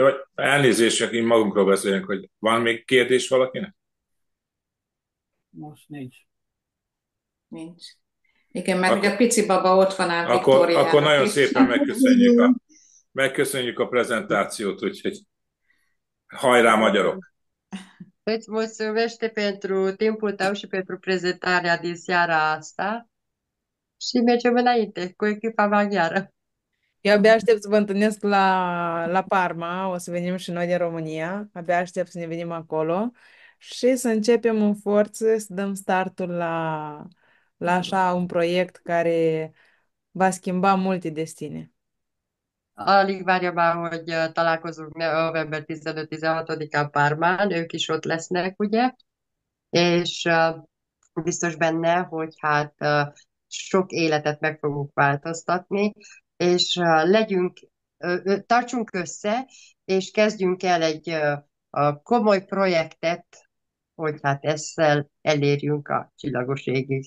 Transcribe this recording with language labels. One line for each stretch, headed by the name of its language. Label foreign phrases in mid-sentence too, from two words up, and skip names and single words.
Hungarian: Elnézést, csak így magunkról beszélünk, hogy van még kérdés valakinek? Most nincs. Nincs. Igen, mert ugye a pici baba ott van át Viktóriának Akkor nagyon is. szépen megköszönjük a prezentációt, úgyhogy hajrá magyarok!
Romanian: Îți mulțumește pentru timpul tău și pentru prezentarea din seara asta și mergem înainte cu echipa maghiară. Eu abia aștept să vă întâlnesc la Parma, o să venim și noi din România, abia aștept să ne venim acolo și să începem în forță, să dăm startul la așa un proiect care va schimba multe destine.
Hungarian: Alig várja már, hogy találkozunk november 15-16-án Pármán, ők is ott lesznek, ugye? És biztos benne, hogy hát sok életet meg fogunk változtatni, és tartsunk össze, és kezdjünk el egy komoly projektet, hogy hát ezzel elérjünk a csillagos égig.